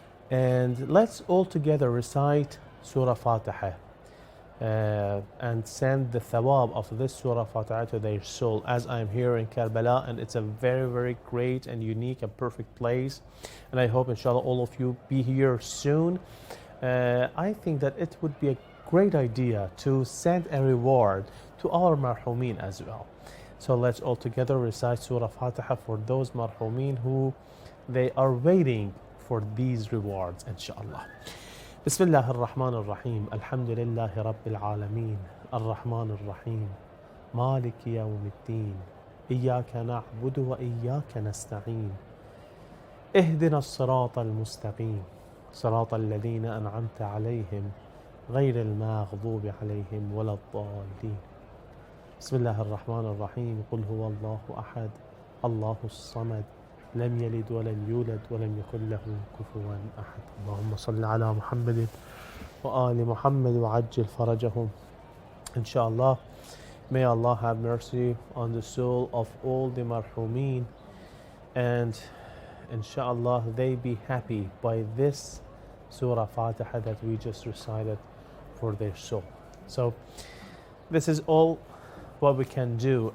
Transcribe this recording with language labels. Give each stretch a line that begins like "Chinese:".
English: And let's all together recite Surah Fatiha and send the thawab of this Surah Fatiha to their soul, as I'm here in Karbala, and it's a very, very great and unique and perfect place, and I hope inshallah all of you be here soon. I think that it would be a great idea to send a reward to our marhumin as well. So let's all together recite Surah Fatiha for those marhumin who they are waiting for these rewards, inshallah.
Arabic: بسم الله الرحمن الرحيم الحمد لله رب العالمين الرحمن الرحيم مالك يوم الدين إياك نعبد وإياك نستعين اهدنا الصراط المستقيم صراط الذين أنعمت عليهم غير المغضوب عليهم ولا الضالين بسم الله الرحمن الرحيم قل هو الله أحد الله الصمد لم يلد ولم يولد ولم يكن له كفوا أحد اللهم صل على محمد وآل محمد وعجل فرجهم.
English: Inshallah, may Allah have mercy on the soul of all the marhumin, and inshallah they be happy by this Surah Fatiha that we just recited for their soul. So this is all what we can do.